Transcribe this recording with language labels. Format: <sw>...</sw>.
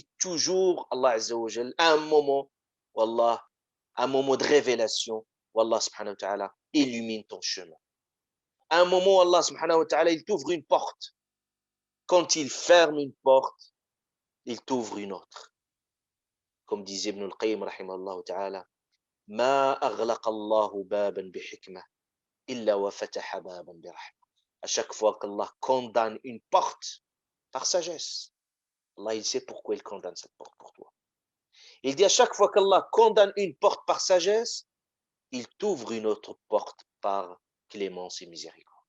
<fr>Et toujours, Allah Azza wa Jal, à un moment, Wallah, un moment de révélation, Wallah subhanahu wa ta'ala, illumine ton chemin. À un moment, Allah subhanahu wa ta'ala, il t'ouvre une porte. Quand il ferme une porte, il t'ouvre une autre. Comme disait</fr> <ar>Ibn al-Qayyim, rahimahullah ta'ala, ما أغلق الله بابا بحكمة إلا وفتح بابا برحمة.</ar> <fr>À chaque fois qu'Allah condamne une porte par sagesse, Allah il sait pourquoi il condamne cette porte pour toi. Il dit à chaque fois qu'Allah condamne une porte par sagesse, il t'ouvre une autre porte par clémence et miséricorde.</fr>